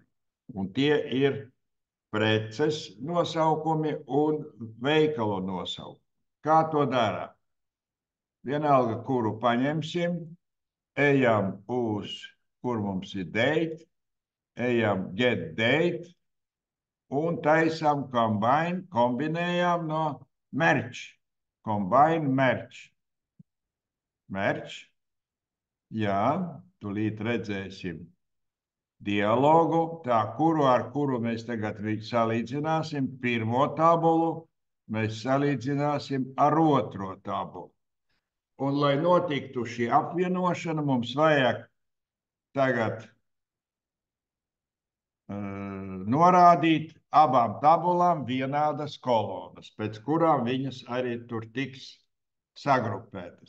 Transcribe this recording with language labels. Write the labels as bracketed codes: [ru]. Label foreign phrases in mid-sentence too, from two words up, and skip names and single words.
[lv] Un tie ir preces nosaukumi un veikalu nosaukumi. Kā to darām? Vienalga, kuru paņemsim, ejam uz, kur mums ir date, ejam [en] get date, [lv] un taisām combine, kombinējām no merch. [en] Combine merch. Merch. [lv] Jā, tūlīt redzēsim dialogu, tā kuru ar kuru mēs tagad salīdzināsim. Pirmo tabulu mēs salīdzināsim ar otro tabulu. Un, lai notiktu šī apvienošana, mums vajag tagad norādīt abām tabulām vienādas kolonas, pēc kurām viņas arī tur tiks sagrupētas.